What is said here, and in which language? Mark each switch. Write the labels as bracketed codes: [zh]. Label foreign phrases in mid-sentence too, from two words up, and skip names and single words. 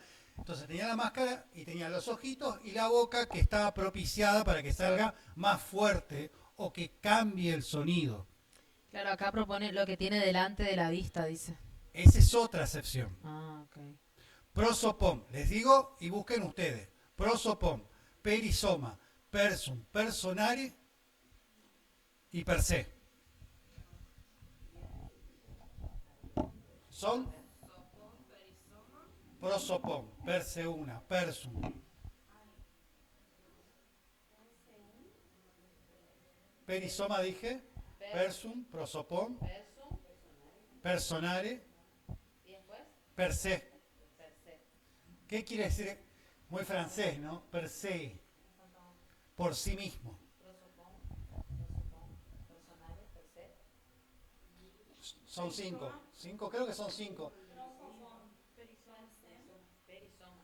[es] Entonces tenía la máscara y tenía los ojitos y la boca que estaba propiciada para que salga más fuerte o que cambie el sonido. Claro, acá propone lo que tiene delante de la vista, dice. Esa es otra acepción. Ah, ok. Prosopon, les digo y busquen ustedes. Prosopon, perisoma, persum, personare y [la] per se. [es] Son prosopon, [la] per se [es] una, persum. Perisoma dije, persum, prosopon, Persum. personare, ¿Y después? [la] per se. Per se. [es] ¿Qué quiere decir? Muy francés, ¿no? [la] Per se, [es] por sí mismo. Personales, [la] per se. [es] Son 5. 5, creo que son 5. Perisoma.